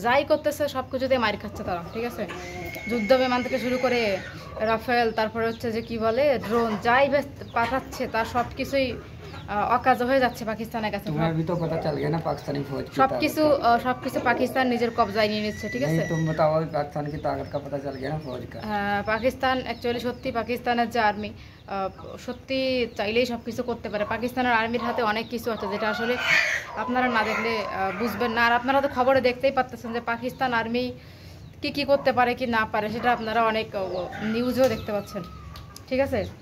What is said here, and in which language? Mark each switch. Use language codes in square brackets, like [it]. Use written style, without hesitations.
[bn] যাই করতেছে সব কিছুতে মার খাচ্ছে তারা, ঠিক আছে। যুদ্ধ বিমান থেকে শুরু করে রাফেল, তারপরে হচ্ছে যে কি বলে ড্রোন, যাই পাঠাচ্ছে তার সব কিছুই অকাজ হয়ে যাচ্ছে পাকিস্তানের কাছে। [hi] तुम्हें भी तो पता चल गया ना पाकिस्तानी फौज की [bn] সবকিছু পাকিস্তান নিজের কবজায় নিয়ে নিচ্ছে, ঠিক আছে। [hi] तुम बताओ पाकिस्तान की ताकत का पता चल गया ना फौज का। [bn] পাকিস্তান অ্যাকচুয়ালি সত্যি পাকিস্তানের যে আর্মি সত্যি চাইলেই সব কিছু করতে পারে। পাকিস্তানের আর্মির হাতে অনেক কিছু আছে যেটা আসলে আপনারা না দেখলে বুঝবেন না। আর আপনারা তো খবরে দেখতেই পাচ্ছেন যে পাকিস্তান আর্মি কি করতে পারে কি না পারে, সেটা আপনারা অনেক নিউজেও দেখতে পাচ্ছেন, ঠিক আছে।